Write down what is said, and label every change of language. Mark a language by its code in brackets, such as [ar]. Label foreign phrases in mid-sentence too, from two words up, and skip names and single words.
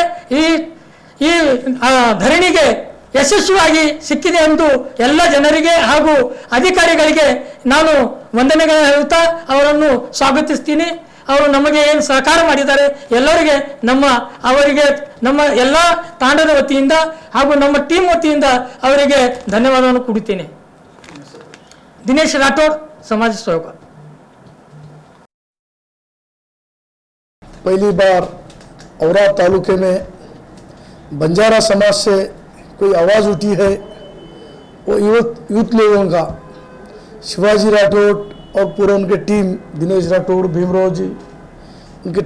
[kn] ಈ ಧರಣಿಗೆ ಯಶಸ್ವಿಯಾಗಿ ಸಿಕ್ಕಿದೆ ಎಂದು ಎಲ್ಲ ಜನರಿಗೆ ಹಾಗೂ ಅಧಿಕಾರಿಗಳಿಗೆ ನಾನು ವಂದನೆಗಳನ್ನು ಹೇಳುತ್ತಾ ಅವರನ್ನು ಸ್ವಾಗತಿಸ್ತೀನಿ. ಅವರು ನಮಗೆ ಏನು ಸಹಕಾರ ಮಾಡಿದ್ದಾರೆ ಎಲ್ಲರಿಗೆ ಅವರಿಗೆ ನಮ್ಮ ಎಲ್ಲ ತಾಂಡದ ವತಿಯಿಂದ ಹಾಗೂ ನಮ್ಮ ಟೀಮ್ ವತಿಯಿಂದ ಅವರಿಗೆ ಧನ್ಯವಾದವನ್ನು ಕೊಡುತ್ತೇನೆ. ದಿನೇಶ್ ರಾಠೋಡ್, [hi] समाज सेवक। पहली बार औराद तालुके में बंजारा समाज से कोई आवाज़ उठी है, वो यूथ लोगों का, शिवाजी राठौड़ और पूरा उनके टीम, दिनेश राठौड़, भीमराव जी, उनके